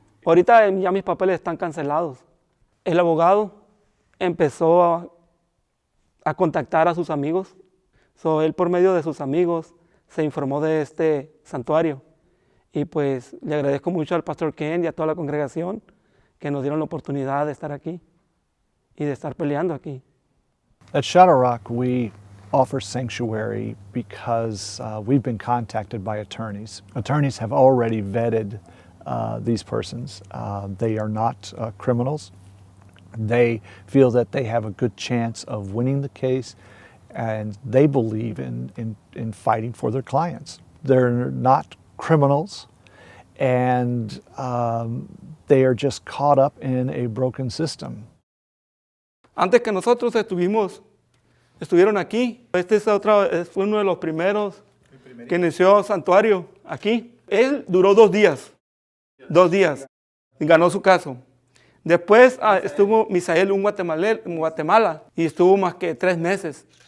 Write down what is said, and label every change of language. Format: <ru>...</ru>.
<es>Ahorita ya mis papeles están cancelados. El abogado empezó a contactar a sus amigos. Él por medio de sus amigos se informó de este santuario. Y pues le agradezco mucho al pastor Ken y a toda la congregación que nos dieron la oportunidad de estar aquí y de estar peleando aquí.</es> <en>At Shadow Rock, we offer sanctuary because we've been contacted by attorneys. Attorneys have already vetted these persons. They are not criminals. They feel that they have a good chance of winning the case, and they believe in fighting for their clients. They're not criminals, and they are just caught up in a broken system.</en> <es>Antes que nosotros estuvieron aquí. Fue uno de los primeros que inició santuario aquí. Él duró 2 días. 2 días. Y ganó su caso. Después estuvo Misael, un en Guatemala, y estuvo más que 3 meses.</es>